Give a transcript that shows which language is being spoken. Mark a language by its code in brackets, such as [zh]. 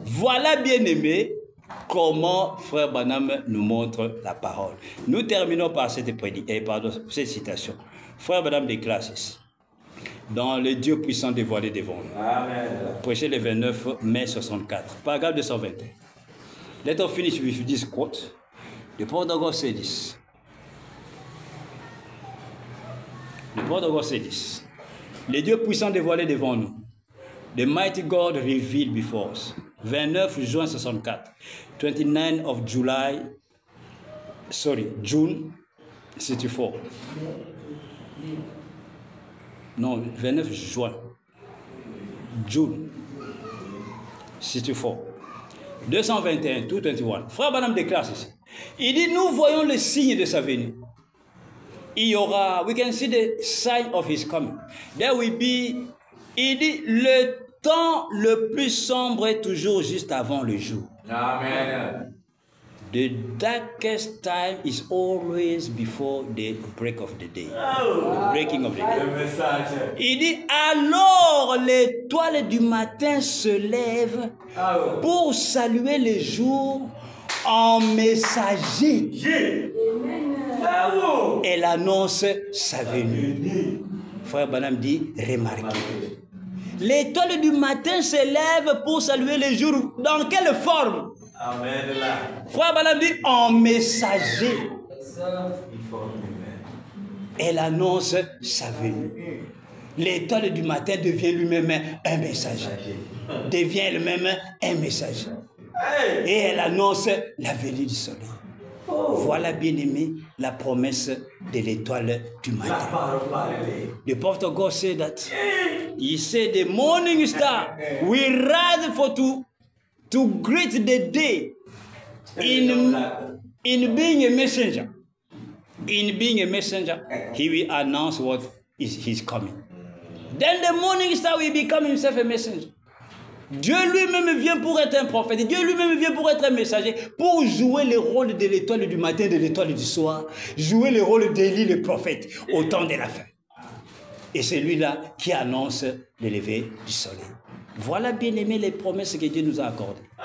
[fr] Voilà, bien aimé, comment Frère Branham nous montre la parole. Nous terminons par cette citation. Frère Branham déclare ceci. Dans le Dieu puissant dévoilé devant nous. Amen. Prêché le 29 mai 64. Paragraphe 221. [en] Let us finish with this quote. The Prophet of God said this. The Prophet of God said this. [fr] Le Dieu puissant dévoilé devant nous. [en] The mighty God revealed before us. [fr] 29 juin 64. [en] 29 of July. June 64. [fr] Non, 29 juin. [en] June 64. 221, 221. [fr] Frère Branham déclare ceci. Il dit, nous voyons le signe de sa venue. Il y aura, [en] we can see the sign of his coming. There will be, [fr] il dit, le temps le plus sombre est toujours juste avant le jour. Amen. [en] The darkest time is always before the break of the day. The breaking of the day. [fr] Le message. Il dit, alors l'étoile du matin se lève pour saluer le jour en messager. Elle annonce sa venue. Frère Branham dit, remarquez. L'étoile du matin se lève pour saluer le jour. Dans quelle forme? Amen. Frère Branham dit, en messager. Elle annonce sa venue. L'étoile du matin devient lui-même un messager. Devient elle-même un messager. Et elle annonce la venue du soleil. Voilà, bien-aimé, la promesse de l'étoile du matin. [en] The prophet of God said that. He said the morning star will rise for to greet the day in being a messenger. In being a messenger, he will announce what is his coming. Then the morning star will become himself a messenger. [fr] Dieu lui-même vient pour être un prophète. Dieu lui-même vient pour être un messager, pour jouer le rôle de l'étoile du matin, de l'étoile du soir, jouer le rôle d'Élie le prophète au temps de la fin. Et c'est lui-là qui annonce le lever du soleil. Voilà, bien aimé, les promesses que Dieu nous a accordées.